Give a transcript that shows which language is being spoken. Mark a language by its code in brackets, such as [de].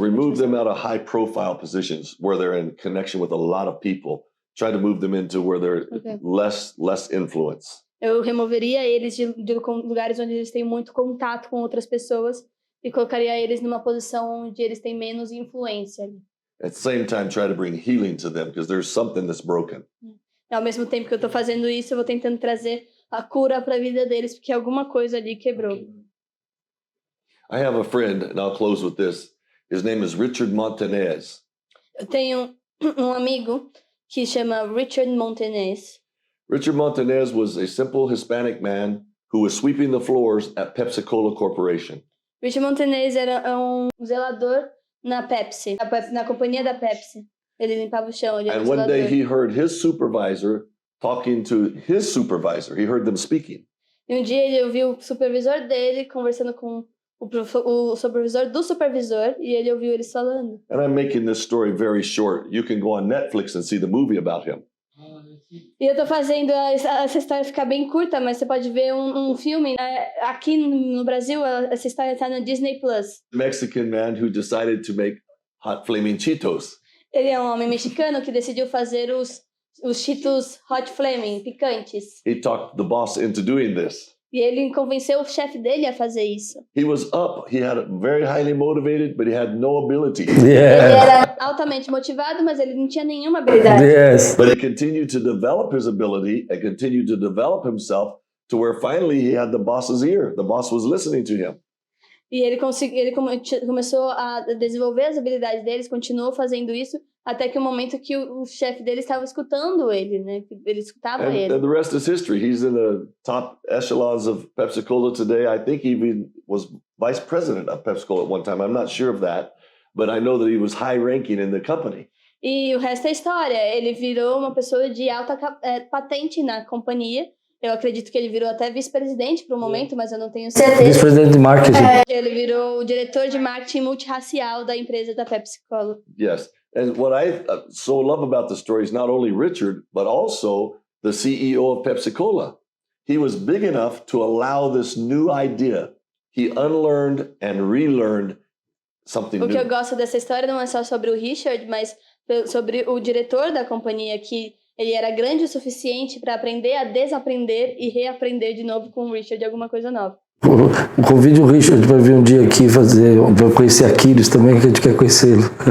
[en] Remove them out of high profile positions where they're in connection with a lot of people. Try to move them into where they're less influence. [pt] Eu removeria eles de lugares onde eles têm muito contato com outras pessoas e colocaria eles numa posição onde eles têm menos influência. [en] At the same time, try to bring healing to them, because there's something that's broken. [pt] Ao mesmo tempo que eu tô fazendo isso, eu vou tentando trazer a cura para a vida deles, porque alguma coisa ali quebrou. [en] I have a friend, and I'll close with this. His name is Richard Montanez. [pt] Eu tenho um amigo que chama Richard Montanez. [en] Richard Montanez was a simple Hispanic man who was sweeping the floors at Pepsi-Cola Corporation. [pt] Richard Montanez era um zelador na Pepsi, na companhia da Pepsi. Ele limpava o chão. [en] And one day he heard his supervisor talking to his supervisor. He heard them speaking. [pt] E dia ele ouviu o supervisor dele conversando com o supervisor do supervisor, e ele ouviu eles falando. [en] And I'm making this story very short. You can go on Netflix and see the movie about him. [pt] E eu tô fazendo essa história ficar bem curta, mas você pode ver um filme. Aqui no Brasil, essa história tá no Disney Plus. [en] Mexican man who decided to make hot flaming Cheetos. [pt] Ele é um homem mexicano que decidiu fazer os Cheetos Hot Flaming, picantes. [en] He talked the boss into doing this. [pt] E ele convenceu o chefe dele a fazer isso. [en] He was up. He had very highly motivated, but he had no ability. [pt] Ele [en] Yeah. [pt] era altamente motivado, mas ele não tinha nenhuma habilidade. [en] Yes. But he continued to develop his ability and continued to develop himself to where finally he had the boss's ear. The boss was listening to him. [pt] E ele começou a desenvolver as habilidades dele, continuou fazendo isso, até que o momento que o chefe dele estava escutando ele, né? Ele escutava [en] And [pt] ele. [en] the rest is history. He's in the top echelons of Pepsi-Cola today. I think he even was vice president of Pepsi-Cola at one time. I'm not sure of that, but I know that he was high ranking in the company. [pt] E o resto é história. Ele virou uma pessoa de alta patente na companhia. Eu acredito que ele virou até vice-presidente por um momento, mas eu não tenho certeza. Vice-presidente de marketing. Ele virou o diretor de marketing multirracial da empresa da Pepsi-Cola. [en] Yes. And what I so love about the story is not only Richard, but also the CEO of Pepsi-Cola. He was big enough to allow this new idea. He unlearned and relearned something [pt] O que eu [en] new. [pt] gosto dessa história não é só sobre o Richard, mas sobre o diretor da companhia, que ele era grande o suficiente para aprender a desaprender e reaprender de novo com o Richard alguma coisa nova. Convide o Richard para vir um dia aqui para conhecer Aquiles também, que a gente quer conhecê-lo.